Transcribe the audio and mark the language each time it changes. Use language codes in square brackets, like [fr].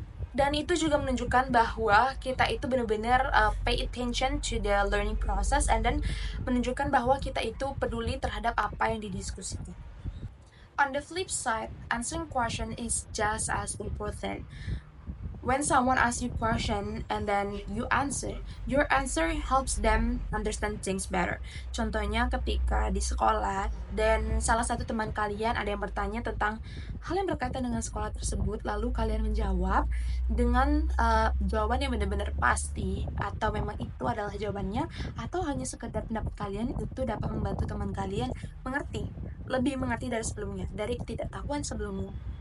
[id] Dan itu juga menunjukkan bahwa kita itu benar-benar [en] pay attention to the learning process and then [id] menunjukkan bahwa kita itu peduli terhadap apa yang didiskusikan. [en] On the flip side, answering question is just as important. When someone asks you a question and then you answer, your answer helps them understand things better. [id] Contohnya ketika di sekolah dan salah satu teman kalian ada yang bertanya tentang hal yang berkaitan dengan sekolah tersebut, lalu kalian menjawab dengan jawaban yang benar-benar pasti, atau memang itu adalah jawabannya, atau hanya sekedar pendapat kalian, itu dapat membantu teman kalian lebih mengerti dari sebelumnya, dari ketidaktahuan sebelumnya.